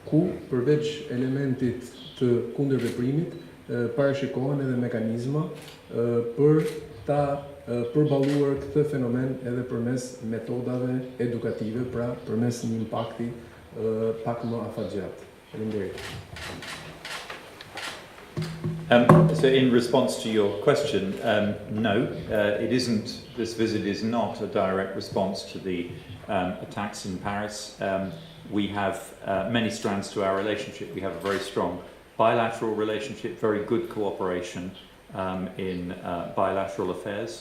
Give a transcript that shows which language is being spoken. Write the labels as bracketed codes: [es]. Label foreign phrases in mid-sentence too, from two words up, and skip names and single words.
[sq] ku përveç elementit të kundërveprimit parashikohen edhe mekanizma për ta përballuar këtë fenomen edhe përmes metodave edukative, pra përmes një impakti pak më afatgjat. Faleminderit. [en] So in response to your question, no, it isn't, this visit is not a direct response to the attacks in Paris. We have many strands to our relationship. We have a very strong bilateral relationship, very good cooperation in bilateral affairs.